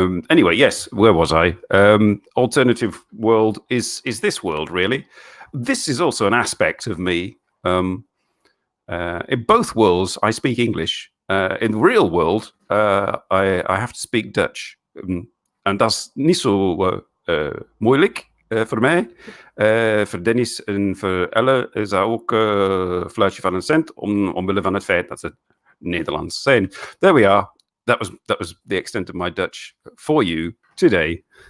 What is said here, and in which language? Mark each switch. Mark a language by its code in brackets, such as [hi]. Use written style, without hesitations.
[en] Anyway, yes, where was I? Alternative world is this world, really. This is also an aspect of me. In both worlds, I speak English. in the real world, I have to speak Dutch. [nl] En dat is niet zo moeilijk voor mij. Voor Dennis en voor Elle is dat ook fluitje van een cent, omwille van het feit dat ze Nederlands zijn. [en] There we are. That was the extent of my Dutch for you today.